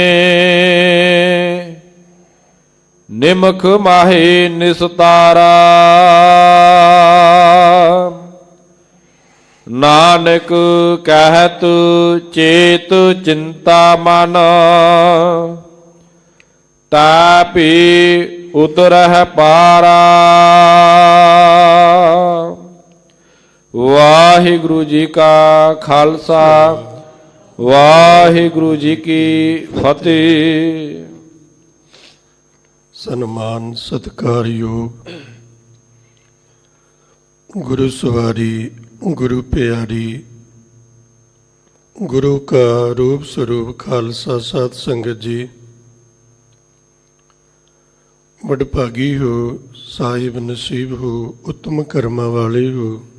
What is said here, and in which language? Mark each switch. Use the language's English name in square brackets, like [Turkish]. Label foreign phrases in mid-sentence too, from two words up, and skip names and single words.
[Punjabi] ਨਿਮਖ ਮਾਹੇ ਨਿਸਤਾਰਾ, ਨਾਨਕ ਕਹਤ ਚੇਤ ਚਿੰਤਾ ਮਨ। ਤਾਪੀ ਉਤਰਹ ਪਾਰਾ। ਵਾਹਿਗੁਰੂ ਜੀ ਕਾ ਖਾਲਸਾ, ਵਾਹਿਗੁਰੂ ਜੀ ਕੀ ਫਤੇਹ। ਸਨਮਾਨ ਸਤਿਕਾਰਯੋਗ ਗੁਰੂ ਸਵਾਰੀ, ਗੁਰੂ ਪਿਆਰੀ, ਗੁਰੂ ਕਾ ਰੂਪ ਸਰੂਪ ਖਾਲਸਾ ਸਾਧ ਸੰਗਤ ਜੀ, ਵਡਭਾਗੀ ਹੋ, ਸਾਹਿਬ ਨਸੀਬ ਹੋ, ਉੱਤਮ ਕਰਮਾਂ ਵਾਲੇ ਹੋ।